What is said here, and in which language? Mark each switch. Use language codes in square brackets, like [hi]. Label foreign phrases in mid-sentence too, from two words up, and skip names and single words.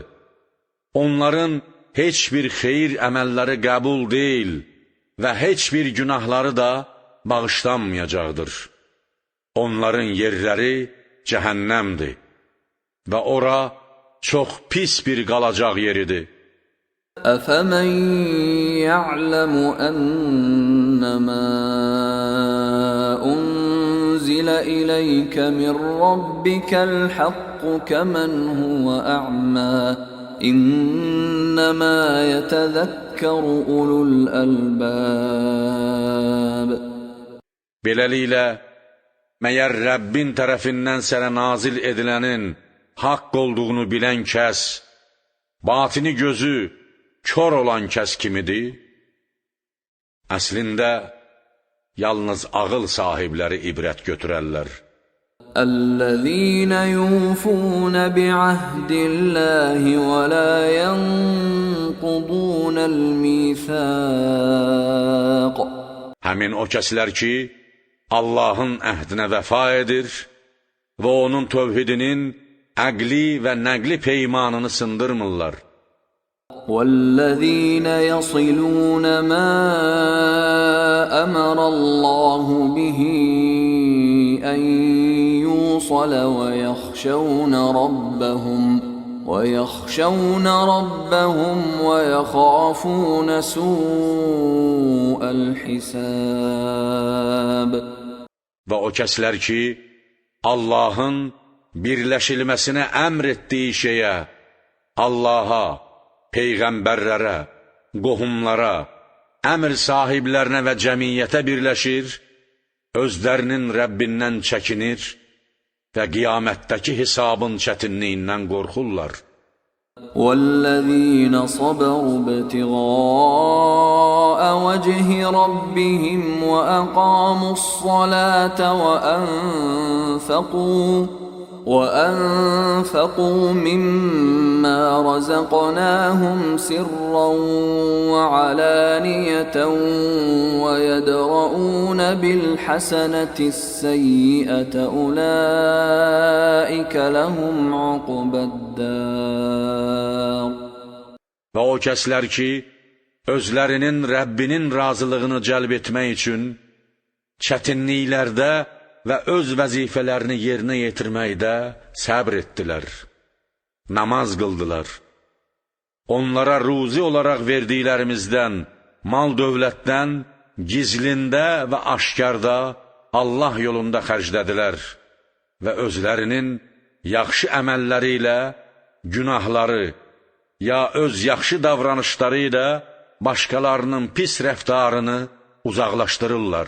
[az] Onların heç bir xeyir əməlləri qəbul deyil və heç bir günahları da bağışlanmayacaqdır. Onların yerləri cəhənnəmdir və ora çox pis bir qalacaq yeridir. [ar] أفمن يعلم أنما أنزل إليك من ربك الحق كمن هو أعمى إنما يتذكر أولو الألباب. [az] Beləliklə, məyər Rəbbin tərəfindən sənə nazil edilənin haqq olduğunu bilən kəs, batini gözü kör olan kəs kimidir? Əslində, yalnız ağıl sahibləri ibrət götürərlər. [ar] الذين يوفون بعهد الله ولا ينقضون الميثاق. [az] Həmin o kəslər ki, Allahın əhdinə vəfa edir və onun tövhidinin əqli və nəqli peymanını sındırmırlar. [ar] والذين يصلون ما أمر الله به أن يوصل ويخشون ربهم ويخافون سوء الحساب. [az] və o kəslər ki, Allahın birləşilməsinə əmr etdiyi şeyə, Allaha, peyğəmbərlərə, qohumlara, əmr sahiblərinə və cəmiyyətə birləşir, özlərinin Rəbbindən çəkinir və qiyamətdəki hesabın çətinliyindən qorxurlar. [ar] وَالَّذِينَ صَبَرُوا ابْتِغَاءَ وَجْهِ رَبِّهِمْ وَأَقَامُوا الصَّلَاةَ وَأَنفَقُوا مِمَّا رَزَقْنَاهُمْ سِرًّا وَعَلَانِيَةً وَيَدْرَؤُونَ بِالْحَسَنَةِ السَّيِّئَةَ أُولَٰئِكَ لَهُمْ عُقْبَى الدَّارِ [az] Və o kəslər ki, özlərinin Rəbbinin razılığını cəlb etmək üçün çətinliklərdə və öz vəzifələrini yerinə yetirməkdə səbr etdilər, namaz qıldılar. Onlara ruzi olaraq verdiklərimizdən, mal dövlətdən, gizlində və aşkarda Allah yolunda xərclədilər və özlərinin yaxşı əməlləri ilə günahları ya öz yaxşı davranışları ilə başqalarının pis rəftarını uzaqlaşdırırlar.